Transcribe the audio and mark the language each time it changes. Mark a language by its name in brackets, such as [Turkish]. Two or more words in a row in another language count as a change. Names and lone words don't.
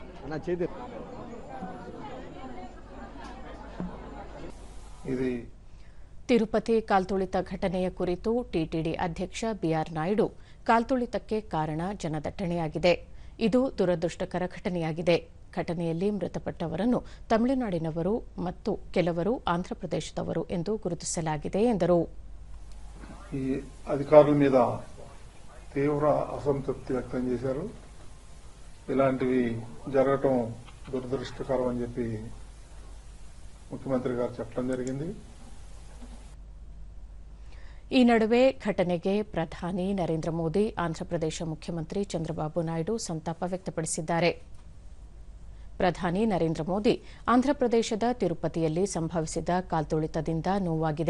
[Kannada] ತಿರುಪತಿ ಕಾಲ್ತುಳಿತ ಘಟನೆಯ ಕುರಿತು ಟಿಟಿಡಿ ಅಧ್ಯಕ್ಷ ಬಿಆರ್ ನಾಯ್ಡು, ಕಾಲ್ತುಳಿತಕ್ಕೆ ಕಾರಣ ಜನದಟ್ಟಣೆಯಾಗಿದೆ. ಇದು ದುರದೃಷ್ಟಕರ ಘಟನೆಯಾಗಿದೆ. ಘಟನೆಯಲ್ಲಿ ಮೃತಪಟ್ಟವರನ್ನು ತಮಿಳುನಾಡಿನವರು ಮತ್ತು ಕೆಲವರು ಆಂಧ್ರಪ್ರದೇಶದವರು ಎಂದು గుర్తిಸಲಾಗಿದೆ ಎಂದರು. [Telugu] ఈ అధికారుల మీద తీవ్ర అసంతృప్తి వ్యక్తం చేశారు. ఇలాంటివి జరగటం దురదృష్టకరం అని చెప్పి ముఖ్యమంత్రి గారు చెప్పడం జరిగింది. [Kannada] ಈ ನಡುವೆ ಘಟನೆಗೆ ಪ್ರಧಾನಿ ನರೇಂದ್ರ ಮೋದಿ, ಆಂಧ್ರಪ್ರದೇಶ ಮುಖ್ಯಮಂತ್ರಿ ಚಂದ್ರಬಾಬು ನಾಯ್ಡು ಸಂತಾಪ ವ್ಯಕ್ತಪಡಿಸಿದ್ದಾರೆ. ಪ್ರಧಾನಿ ನರೇಂದ್ರ ಮೋದಿ, ಆಂಧ್ರಪ್ರದೇಶದ ತಿರುಪತಿಯಲ್ಲಿ ಸಂಭವಿಸಿದ ಕಾಲ್ತುಳಿತದಿಂದ ನೋವಾಗಿದೆ.